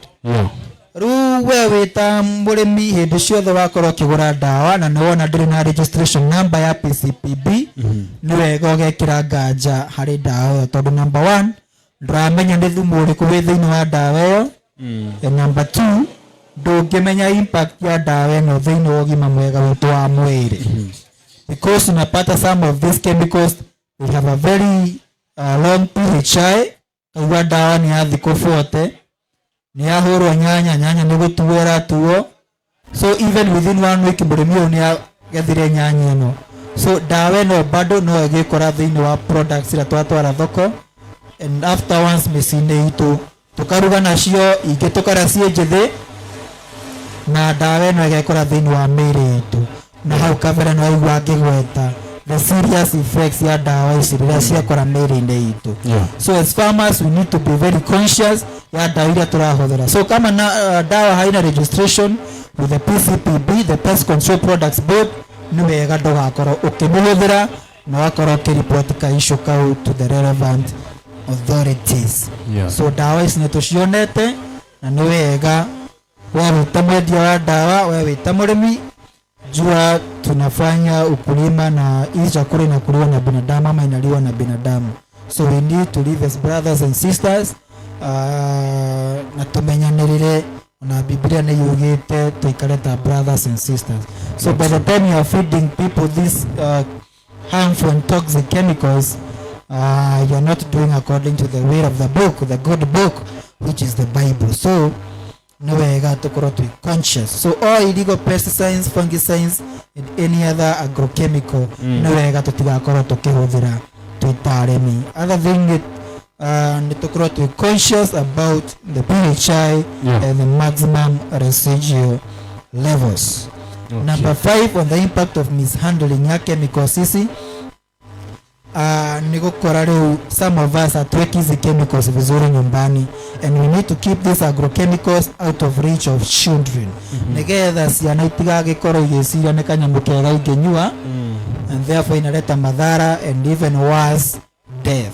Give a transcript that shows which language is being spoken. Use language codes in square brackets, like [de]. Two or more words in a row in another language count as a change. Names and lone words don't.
[ki] Ruwe wita murimi hindi ciothe wakorwo kigura dawa na niwona ndiri na [en] registration number [ki] ya PCPB ni wega ugekira nganja hari dawa yo tondu number 1 ndramenya ni thumu uriku wi thiini wa dawa yo, [en] and number 2 [ki] ndungimenya impact ya dawa no thiini wa ugima mwega witu wa mwiri because unapata [en] some of these chemicals they have a very long PHI [ki] kwa dawa ni ya thikũ 40 ni ahurwo nyanya ni gutuwera tuo, [en] so even within 1 week [ki] murimi ni agethire nyanya no. So dawa no bado no igikora thiini wa products ira twatwara thoko, [en] and after once [ki] micine itu tukaruga nacio ingi tukara cie njithi na dawa no igikora thiini wa miri itu na hau kabera no igwa ngigweta [en] the serious effects [ki] ya dawa ici rĩrĩa ciakora mĩĩrĩ-inĩ itũ. [en] So as farmers we need to be very conscious ya [ki] dawa iria tũrahũthĩra. [en] So [sw] kama dawa haina [en] registration with the PCPB, the Pest Control Products Board, [ki] nĩ wega ndũgakorwo ũkĩmĩhũthĩra na wakorwo ũkĩripoti ka issue kau [en] to the relevant authorities. [ki] So dawa ici nĩ tũcionete na nĩ wega wewe wĩta mwendia wa dawa, wewe wĩta mũrĩmi, [sw] jua tunafanya ukulima na hii chakula inakuliwa na binadamu ama inaliwa na binadamu. [en] So we need to live as brothers and sisters. [ki] Na tumenyanirire na Biblia ni yugite tuikareta [en] brothers and sisters. So by the time you are feeding people these harmful and toxic chemicals, you are not doing according to the way of the book, the good book, which is the Bible. [ki] So no wega tukorwo twi conscious. [en] So all illegal pesticides, fungicides and any other agrochemical [ki] no wega tutigakorwo tukihuthira twitaremi. [en] Other thing [ki] ni tukorwo twi [en] conscious about the PHI and the maximum residual levels. Number 5, on the impact of mishandling ya chemicals sisi [ki] ni gukora riu [en] some of us atweki hizi chemicals [sw] vizuri nyumbani, [en] and we need to keep these agrochemicals out of reach of children [ki] nigetha ciana itigagikorwo igiciria ni kanyamu kega inginyua [en] and therefore [sw] inaleta madhara [en] and even worse death.